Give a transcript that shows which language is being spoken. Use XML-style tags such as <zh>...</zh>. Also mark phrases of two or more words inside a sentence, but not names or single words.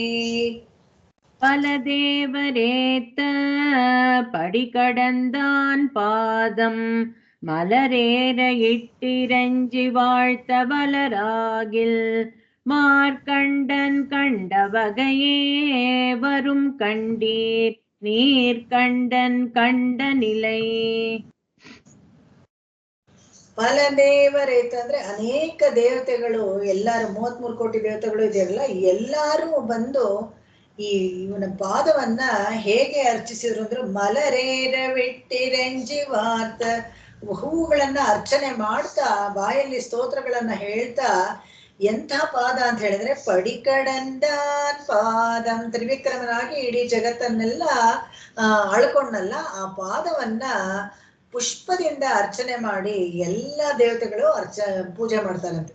<ta>பலதேவரேத்த படிகடந்தான் பாதம் மலரேற இட்டிரஞ்சி வாழ்த்த வளராகில் மார்க்கண்டன் கண்ட வகையே வரும் கண்டீர் நீர் கண்டன் கண்ட நிலை. பல தேவரேத்த</ta> <kn>ಅಂದ್ರೆ ಅನೇಕ ದೇವತೆಗಳು, ಎಲ್ಲಾರು 33 ಕೋಟಿ ದೇವತೆಗಳು ಇದೆಯಲ್ಲ, ಎಲ್ಲಾರು ಬಂದು ಈ ಇವನ ಪಾದವನ್ನ ಹೇಗೆ ಅರ್ಚಿಸಿದ್ರು ಅಂದ್ರೆ</kn> <ta>மலரேற இட்டிறைஞ்சி வாழ்த்த,</ta> <kn>ಹೂಗಳನ್ನ ಅರ್ಚನೆ ಮಾಡ್ತಾ ಬಾಯಲ್ಲಿ ಸ್ತೋತ್ರಗಳನ್ನ ಹೇಳ್ತಾ ಎಂಥ ಪಾದ ಅಂತ ಹೇಳಿದ್ರೆ</kn> <ta>படிகடந்தான் பாதம்,</ta> <kn>ತ್ರಿವಿಕ್ರಮನಾಗಿ ಇಡೀ ಜಗತ್ತನ್ನೆಲ್ಲ ಅಳ್ಕೊಂಡಲ್ಲ ಆ ಪಾದವನ್ನ ಪುಷ್ಪದಿಂದ ಅರ್ಚನೆ ಮಾಡಿ ಎಲ್ಲ ದೇವತೆಗಳು ಪೂಜೆ ಮಾಡ್ತಾರಂತೆ.</kn>